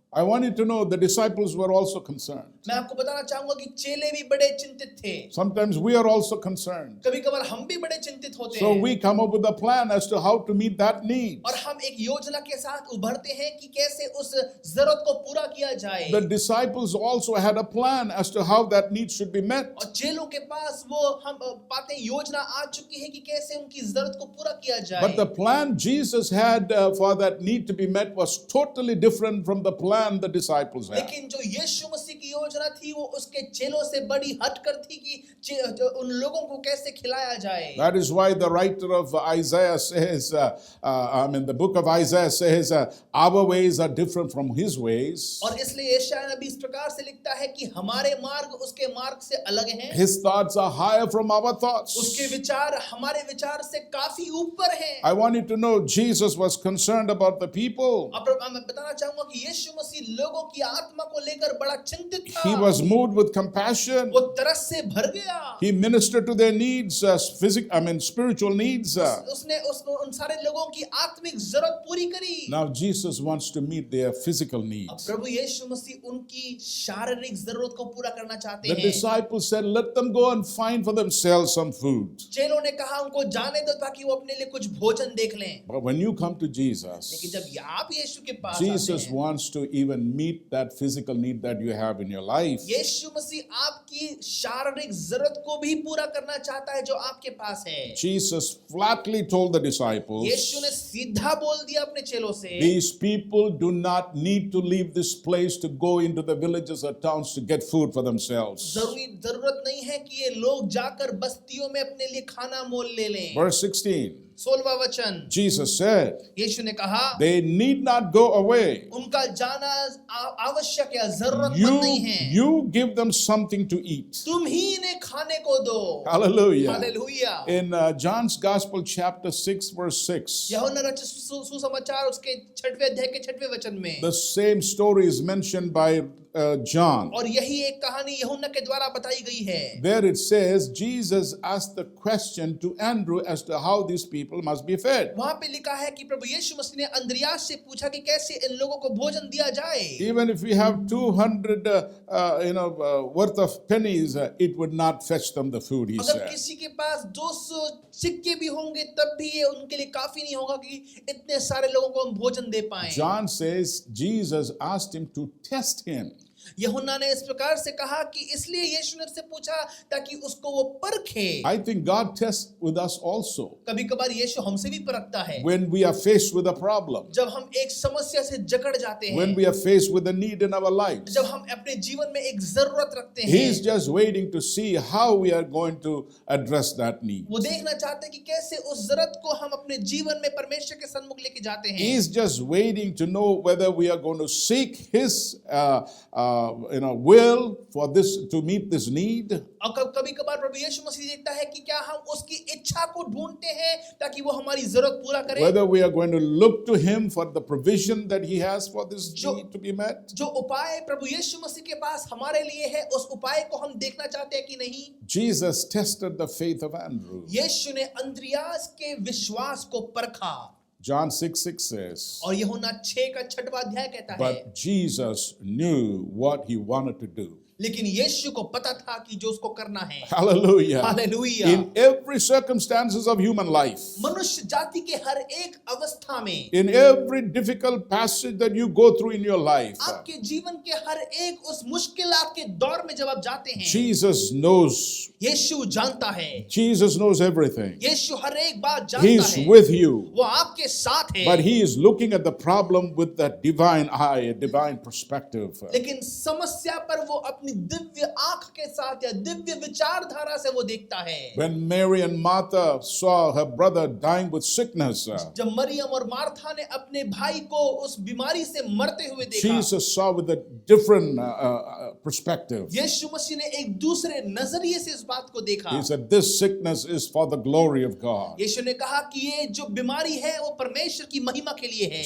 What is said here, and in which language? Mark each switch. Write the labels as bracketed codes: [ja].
[en] I want you to know the disciples were also concerned. [hi] मैं आपको बताना चाहूंगा कि चेले भी बड़े चिंतित थे। [en] Sometimes we are also concerned. [hi] कभी-कभार हम भी बड़े चिंतित होते [en] So [hi] हैं। [en] we come up with a plan as to how to meet that need. [hi] और हम एक योजना के साथ उभरते हैं कि कैसे उस जरूरत को पूरा किया जाए। [en] The disciples also had a plan as to how that need should be met. [hi] और चेलों के पास वो हम पाते हैं योजना आ चुकी है कि कैसे उनकी जरूरत को पूरा किया जाए। [en] But the plan Jesus had for that need to be met was totally different from the plan the disciples had. [hi] लेकिन जो यीशु मसीह की योजना थी वो उसके चेलों से बड़ी हटकर थी कि उन लोगों को कैसे खिलाया जाए। [en] That is why the writer of Isaiah says, the book of Isaiah says, our ways are different from his ways. [hi] और इसलिए यशायाह नबी इस प्रकार से लिखता है कि हमारे मार्ग उसके मार्ग से अलग हैं। [en] His thoughts are higher from our thoughts. [hi] उसके विचार हमारे विचार से काफी ऊपर हैं। [en] I want you to know Jesus was concerned about the people. [hi] अब मैं बताना चाहूंगा कि यीशु मसीह लोगों की आत्मा को लेकर बड़ा चिंतित था। [en] He was moved with compassion. [hi] वो तरस से भर गया। [en] He ministered to their needs, spiritual needs. [hi] उसने उन सारे लोगों की आत्मिक जरूरत पूरी करी। [en] Now Jesus wants to meet their physical needs. [hi] प्रभु यीशु मसीह उनकी शारीरिक जरूरत को पूरा करना चाहते [en] The [hi] हैं। [en] disciples said, let them go and find for themselves some food. [hi] चेलों ने कहा उनको जाने दो ताकि वो अपने लिए कुछ भोजन देख लें। [en] But when you come to Jesus, [hi] लेकिन जब आप यीशु के पास [en] Jesus [hi] आते हैं, [en] wants to even meet that physical need that you have in your life. [hi] यीशु मसीह आपकी शारीरिक जरूरत को भी पूरा करना चाहता है जो आपके पास है। [en] Jesus flatly told the disciples, [hi] यीशु ने सीधा बोल दिया अपने चेलों से, [en] these people do not need to leave this place to go into the villages or towns to get food for themselves. [hi] जरूरत नहीं है कि ये लोग जाकर बस्तियों में अपने लिए खाना मोल ले लें। [en] Verse 16, [hi] 16वां वचन, [en] Jesus said, [hi] यीशु ने कहा, [en] they need not go away. [hi] उनका जाना आवश्यक या जरूरतमंद नहीं है। [en] You give them something to eat. [hi] तुम ही इन्हें खाने को दो। [en] Hallelujah. [hi] Hallelujah. [en] In John's Gospel chapter 6 verse 6, [hi] यूहन्ना रचित सुसमाचार उसके 6वें अध्याय के 6वें वचन में [en] the same story is mentioned by John. [hi] और यही एक कहानी यूहन्ना के द्वारा बताई गई है। [en] There it says Jesus asked the question to Andrew as to how these people must be fed. [hi] वहां पे लिखा है कि प्रभु यीशु मसीह ने अंद्रियास से पूछा कि कैसे इन लोगों को भोजन दिया जाए। [en] Even if we have 200 worth of pennies, it would not fetch them the food, he [hi] अगर [en] said. [hi] किसी के पास 200 सिक्के भी होंगे तब भी ये उनके लिए काफी नहीं होगा कि इतने सारे लोगों को हम भोजन दे पाएं। [en] John says Jesus asked him to test him. [hi] यूहन्ना ने इस प्रकार से कहा कि इसलिए यीशु ने उससे पूछा ताकि उसको वो परखे। [en] I think God tests with us also. [hi] कभी-कभार यीशु हमसे भी परखता है। [en] When we are faced with a problem, [hi] जब हम एक समस्या से जकड़ जाते हैं, [en] when we are faced with a need in our lives, [hi] जब हम अपने जीवन में एक जरूरत रखते हैं, [en] He is just waiting to see how we are going to address that need. [hi] वो देखना चाहते हैं कि कैसे उस जरूरत को हम अपने जीवन में परमेश्वर के सन्मुख लेके जाते हैं। [en] He is just waiting to know whether we are going to seek His will for this to meet this need. [hi] और कभी-कभार प्रभु यीशु मसीह देखता है कि क्या हम उसकी इच्छा को ढूंढते हैं ताकि वो हमारी जरूरत पूरा करे। [en] Whether we are going to look to Him for the provision that He has for this need to be met. [hi] जो उपाय प्रभु यीशु मसीह के पास हमारे लिए है, उस उपाय को हम देखना चाहते हैं कि नहीं। [en] Jesus tested the faith of Andrew. [hi] यीशु ने अंद्रियास के विश्वास को परखा। [en] John 6:6 says, [hi] और यूहन्ना 6 का 6वां अध्याय कहता है, [en] but Jesus knew what He wanted to do. [hi] लेकिन यीशु को पता था कि जो उसको करना है। [en] Hallelujah. [hi] Hallelujah. [en] In every circumstances of human life, [hi] मनुष्य जाति के हर एक अवस्था में, [en] in every difficult passage that you go through in your life, [hi] आपके जीवन के हर एक उस मुश्किल आपके दौर में जब आप जाते हैं, [en] Jesus knows. [hi] यीशु जानता है। [en] Jesus knows everything. [hi] यीशु हर एक बात जानता [en] He's [hi] है। [en] with you. [hi] वो आपके साथ है। [en] But he is looking at the problem with that divine eye, a divine perspective. [hi] लेकिन समस्या पर वो अपनी दिव्य आंख के साथ या दिव्य विचारधारा से वो देखता है। [en] When Mary and Martha saw her brother dying with sickness, [hi] जब मरियम और मार्था ने अपने भाई को उस बीमारी से मरते हुए देखा, [en] Jesus saw with a different perspective. [hi] यीशु मसीह ने एक दूसरे नजरिए से इस बात को देखा। [en] He said, this sickness is for the glory of God. [hi] यीशु ने कहा कि ये जो बीमारी है वो परमेश्वर की महिमा के लिए है।